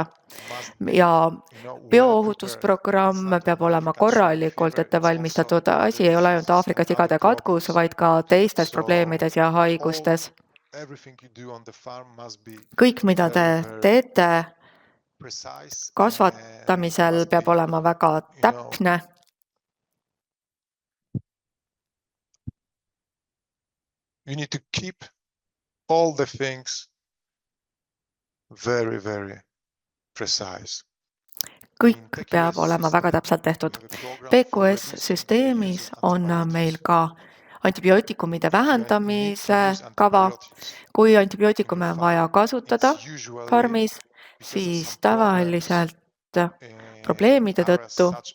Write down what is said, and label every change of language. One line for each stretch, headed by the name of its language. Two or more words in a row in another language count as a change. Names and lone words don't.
Estonian: Ja bioohutusprogramm peab olema korralikult ette valmistatud. Asi ei ole ainult Aafrika sigade katkus, vaid ka teistes probleemides ja haigustes. Kõik, mida te teete kasvatamisel, peab olema väga täpne.
English: You need to keep all the things very, very precise.
Estonian: kõik peab olema väga täpselt tehtud. PQS-süsteemis on meil ka antibiootikumide vähendamise kava. Kui antibiootikume on vaja kasutada farmis, siis tavaliselt probleemide tõttu,